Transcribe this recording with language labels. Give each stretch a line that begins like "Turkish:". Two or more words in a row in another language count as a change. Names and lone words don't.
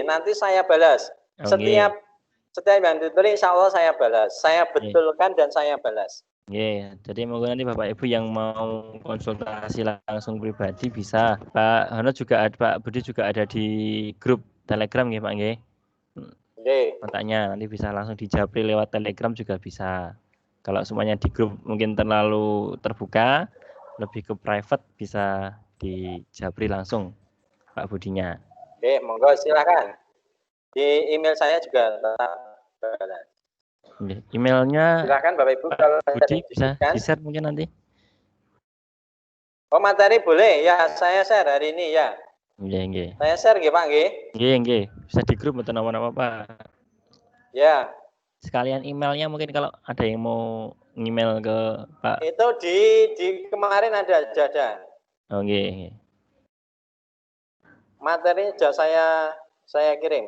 Indonesian: Nanti saya balas. Setiap yang ditulis
Arabic: إن شاء الله
Indonesian: saya balas. Saya betulkan dan saya balas. Jadi monggo nanti Bapak Ibu yang mau konsultasi langsung pribadi bisa. Pak Hono juga ada, Pak Budi juga ada di grup Telegram nggih Pak nggih? Kontaknya nanti bisa langsung dijapri lewat Telegram juga bisa. Kalau semuanya di grup mungkin terlalu terbuka, lebih ke private bisa dijapri langsung Pak Budinya. Monggo silakan. Di email saya juga tetap balas. Emailnya silakan Bapak Ibu kalau Budi bisa di-share mungkin nanti. Oh materi boleh ya, saya share hari ini ya. Nggih. Saya share nggih Pak nggih. Nggih. Bisa di grup atau nama-nama Pak. Ya. Sekalian emailnya mungkin kalau ada yang mau email ke Pak. Itu di kemarin ada. Oh nggih. Materi sudah saya kirim.